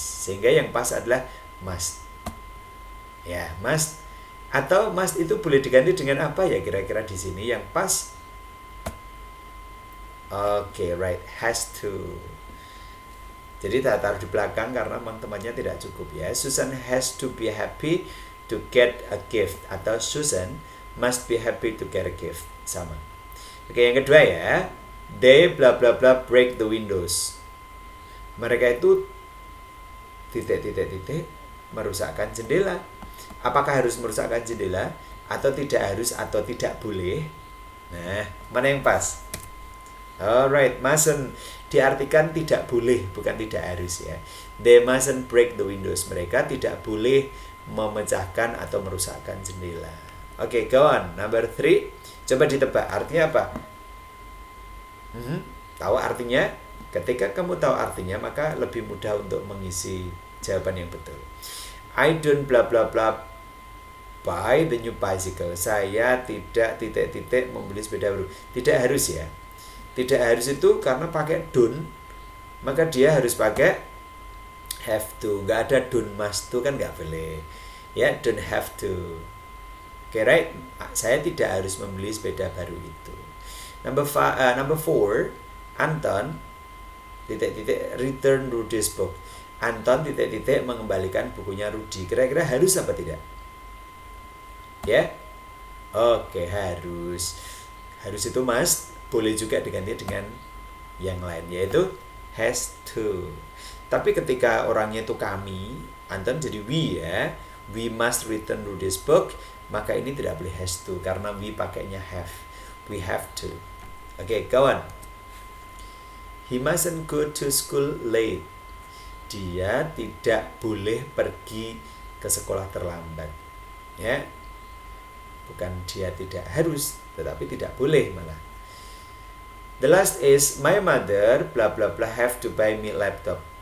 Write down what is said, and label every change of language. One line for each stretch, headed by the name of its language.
Indonesian: Sehingga yang pas adalah must. Ya, must. Atau must itu boleh diganti dengan apa ya kira-kira di sini yang pas?
English: Oke, right, has to.
Indonesian: Jadi tak taruh di belakang karena teman-temannya tidak cukup ya.
English: Susan has to be happy to get a gift, atau Susan must be happy to get a gift, sama. Oke,
Indonesian: yang kedua ya,
English: they bla bla bla break the windows.
Indonesian: Mereka itu titik merusakkan jendela. Apakah harus merusakkan jendela atau tidak harus atau tidak boleh? Nah, mana yang pas? Alright, mustn't diartikan tidak boleh, bukan tidak harus ya.
English: They mustn't break the windows.
Indonesian: Mereka tidak boleh memecahkan atau merusakkan jendela. Oke, go on. Number 3. Coba ditebak artinya apa? Tahu artinya? Ketika kamu tahu artinya, maka lebih mudah untuk mengisi jawaban yang betul.
English: I don't bla bla bla buy the new bicycle.
Indonesian: Saya tidak titik-titik membeli sepeda baru. Tidak harus ya. Tidak harus itu karena pakai don't, maka dia harus pakai have to. Nggak ada don't must to kan nggak boleh. Ya, don't have to. Okay, right? Saya tidak harus membeli sepeda baru itu.
English: Number 4, Anton titik-titik return Rudy's book.
Indonesian: Anton titik-titik mengembalikan bukunya Rudy. Kira-kira harus apa tidak? Ya? Oke, harus. Harus itu must, boleh juga diganti dengan yang lain, yaitu has to. Tapi ketika orangnya itu kami, Anton jadi we ya.
English: We must return Rudy's book.
Indonesian: Maka ini tidak boleh has to karena we pakainya have.
English: We have to. Oke, kawan. He mustn't go to school late.
Indonesian: Dia tidak boleh pergi ke sekolah terlambat. Ya. Bukan dia tidak harus, tetapi tidak boleh malah.
English: The last is my mother bla bla bla have to buy me laptop.